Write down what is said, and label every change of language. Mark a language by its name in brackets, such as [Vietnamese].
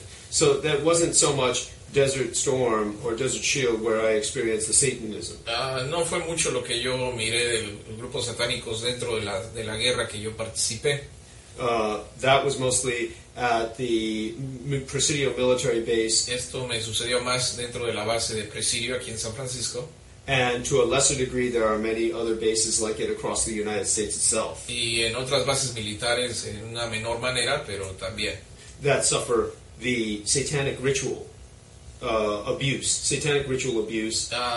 [English] So that wasn't so much Desert Storm or Desert Shield where I experienced the Satanism. [Spanish] No fue mucho lo que yo miré de los grupos satánicos dentro de la guerra que yo participé. [English] That was mostly at the Presidio military base, [Spanish] Esto me sucedió más dentro de la base de Presidio aquí en San Francisco. [English] and to a lesser degree there are many other bases like it across the United States itself [Spanish] Y en otras bases militares en una menor manera, pero también. [English] that suffer the satanic ritual abuse, satanic ritual abuse